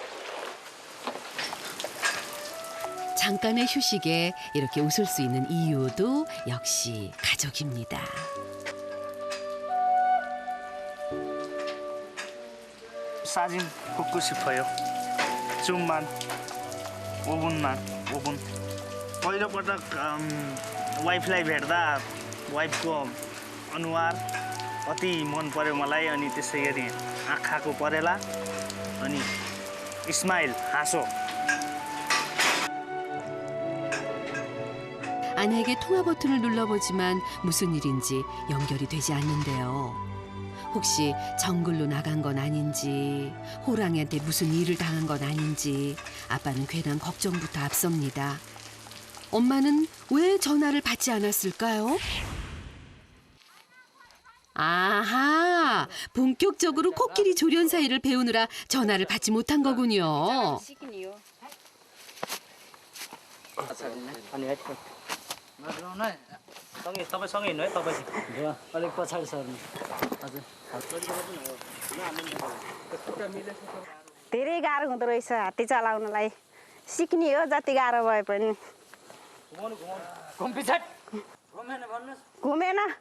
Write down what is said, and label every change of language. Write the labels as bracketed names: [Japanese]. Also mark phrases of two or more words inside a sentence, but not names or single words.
[Korean] 잠깐의 휴식에 이렇게 웃을 수 있는 이유도 역시 가족입니다. 사진 찍고 싶어요. 좀만 5분만 5분. [Nepali] पहिलोपटक वाइफलाई भेट्दा वाइफको अनुहार अति मन पर्यो मलाई अनि त्यसै गरी आँखाको परेला अनि स्माइल हाँसो. [Korean] 아내에게 통화 버튼을 눌러보지만 무슨 일인지 연결이 되지 않는데요. 혹시 정글로 나간 건 아닌지, 호랑이한테 무슨 일을 당한 건 아닌지 아빠는 괜한 걱정부터 앞섭니다. 엄마는 왜 전화를 받지 않았을까요? 아하, 본격적으로 코끼리 조련 사이를 배우느라 전화를 받지 못한 거군요. [Nepali] तपाईसँग हिँड्नु है तपाईँ अलिक पछाडि सर्नु हजुर धेरै गाह्रो हुँदो रहेछ हात्ती चलाउनलाई सिक्ने हो जति गाह्रो भए पनि घुमेन